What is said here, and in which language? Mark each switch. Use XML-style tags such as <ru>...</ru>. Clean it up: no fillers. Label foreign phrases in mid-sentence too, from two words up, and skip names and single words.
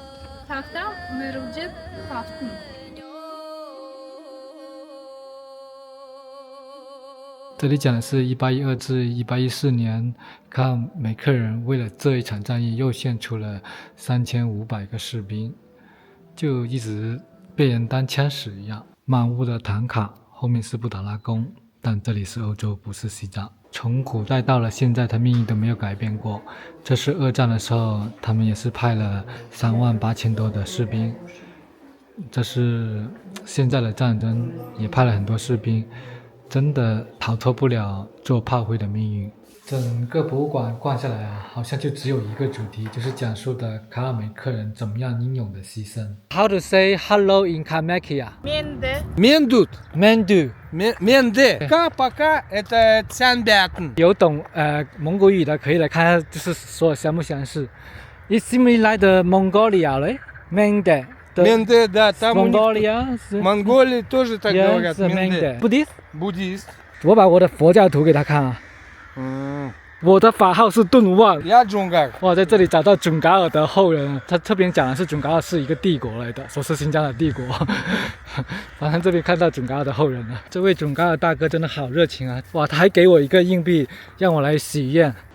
<zh>這裡講的是1812至1814年，卡爾梅克人為了這一場戰役又獻出了3500個士兵，就一直被人當槍使一樣。滿屋的唐卡，後面是布達拉宮，但這裡是歐洲，不是西藏。從古代到了現在，他命運都沒有改變過。這是二戰的時候，他們也是派了38000多的士兵。這是現在的戰爭，也派了很多士兵，真的逃脫不了做炮灰的命運。整個博物館逛下來啊，好像就只有一個主題，就是講述的卡爾梅克人怎麼樣英勇的犧牲。</zh> <en>How to say hello in Kalmykia?</en> <xal>Mendut. Mendu。</xal> <ru>Пока это Цянбятн.</ru> <zh>有懂蒙古語的可以來看下，就是說相不相似。</zh> <en>It's similar to Mongolia, right?</en> <xal>Mende.</xal> <ru>Менде, да, там</ru> <en>Mongolia.</en> <ru>Монголии тоже так говорят.</ru> <en>Mende. Buddhist?</en> <ru>Буддист.</ru> <zh>我把我的佛教图給他看啊。我的法號是頓旺。</zh> <ru>Я Джунгар。</ru> <zh>哇，在這裡找到準噶爾的後人，他這邊講的是準噶爾是一個帝國來的，說是新疆的帝國。反正這邊看到準噶爾的後人了。這位準噶爾大哥真的好熱情啊！哇，他還給我一個硬幣，讓我來許願。</zh>